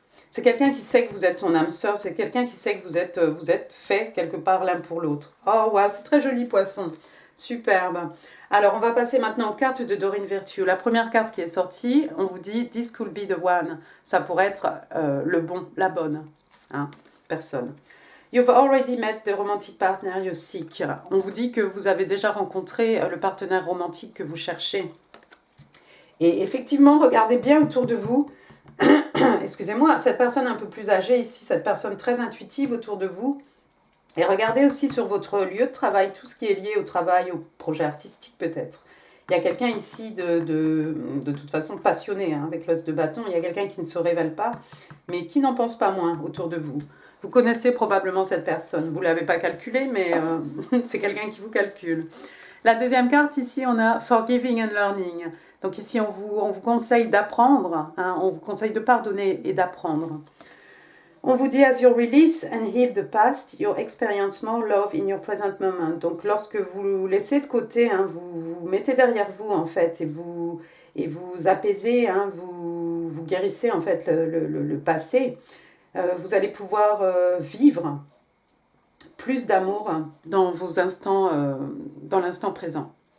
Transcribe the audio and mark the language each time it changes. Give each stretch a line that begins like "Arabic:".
French: C'est quelqu'un qui sait que vous êtes son âme sœur, c'est quelqu'un qui sait que vous êtes fait quelque part l'un pour l'autre. Oh, ouais, c'est très joli, poisson. Superbe. Alors, on va passer maintenant aux cartes de Doreen Virtue. La première carte qui est sortie, on vous dit «
English: This could be the one ».
French: Ça pourrait être le bon, la bonne, hein, personne.
English: You've already met the romantic partner you seek.
French: On vous dit que vous avez déjà rencontré le partenaire romantique que vous cherchez. Et effectivement, regardez bien autour de vous. Excusez-moi, cette personne un peu plus âgée ici, cette personne très intuitive autour de vous. Et regardez aussi sur votre lieu de travail, tout ce qui est lié au travail, au projet artistique peut-être. Il y a quelqu'un ici de toute façon passionné, hein, avec l'os de bâton. Il y a quelqu'un qui ne se révèle pas, mais qui n'en pense pas moins autour de vous. Vous connaissez probablement cette personne. Vous ne l'avez pas calculé, mais c'est quelqu'un qui vous calcule. La deuxième carte, ici, on a Forgiving and Learning. Donc ici, on vous conseille d'apprendre, hein, on vous conseille de pardonner et d'apprendre. On vous dit,
English: as you release and heal the past, you experience more love in your present moment.
French: Donc lorsque vous laissez de côté, hein, vous mettez derrière vous en fait, et vous apaisez, hein, vous guérissez en fait le passé, vous allez pouvoir vivre plus d'amour dans vos instants, dans l'instant présent.